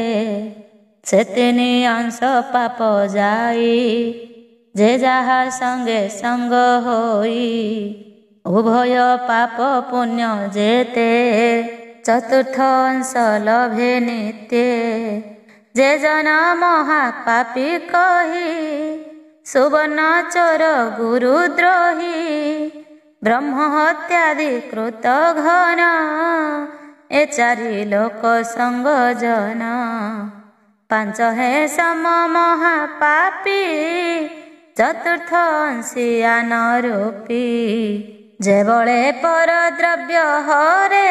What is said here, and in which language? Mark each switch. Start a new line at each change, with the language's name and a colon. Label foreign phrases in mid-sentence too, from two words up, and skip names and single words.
Odia: ସେ ତିନି ଅଂଶ ପାପ ଯାଇ ଯେ ଯାହା ସଙ୍ଗେ ସଙ୍ଗ ହୋଇ। ଉଭୟ ପାପ ପୁଣ୍ୟ ଯେତେ ଚତୁର୍ଥ ଅଂଶ ଲଭେ ନିତ୍ୟ। ଯେ ଜନ ମହାପାପୀ କହି ସୁବର୍ଣ୍ଣ ଚୋର ଗୁରୁଦ୍ରୋହୀ ବ୍ରହ୍ମ ହତ୍ୟାଦି କୃତ ଘନ ଏ ଚାରି ଲୋକ ସଙ୍ଗ ଜନ ପାଞ୍ଚ ହେ ସମ ମହାପାପୀ ଚତୁର୍ଥ ଅଂଶିଆନ ରୂପୀ ଯେ ବଳେ ପର ଦ୍ରବ୍ୟ ହରେ